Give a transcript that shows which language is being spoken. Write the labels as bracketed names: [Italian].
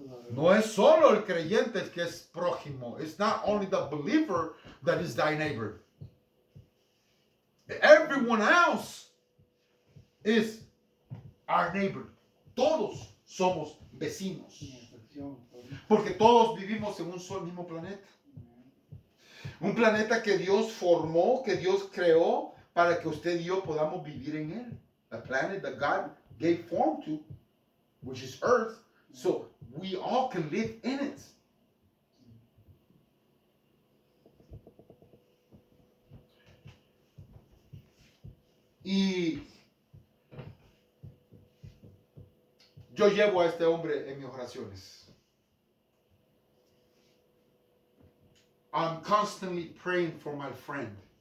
[Spanish] No es solo el creyente el que es prójimo. [English] It's not only the believer that is thy neighbor. Everyone else is our neighbor. [Spanish] Todos somos vecinos. Porque todos vivimos en un solo mismo planeta. Un planeta que Dios formó, que Dios creó para que usted y yo podamos vivir en él. [English] A planet that God gave form to, which is Earth, so we all can live in it. [Spanish] Y yo llevo a este hombre en mis oraciones. [English] I'm constantly praying for my friend.